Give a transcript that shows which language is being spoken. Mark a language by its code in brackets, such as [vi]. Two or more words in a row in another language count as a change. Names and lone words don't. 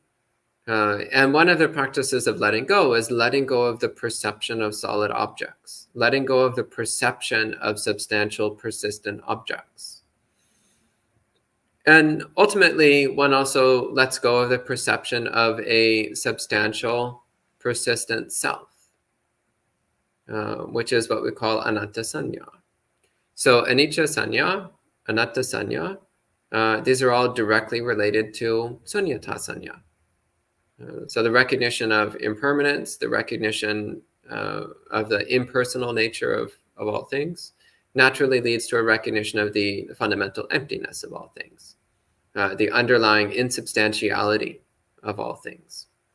[en] And one of the practices of letting go is letting go of the perception of solid objects, letting go of the perception of substantial, persistent objects. And ultimately, one also lets go of the perception of a substantial, persistent self, which is what we call [pi] anatta sanya. So anicca sanya, anatta sanya, [en] these are all directly related to [pi] sunyata sanya. [en] So the recognition of impermanence, the recognition of the impersonal nature of all things, naturally leads to a recognition of the fundamental emptiness of all things, the underlying insubstantiality of all things.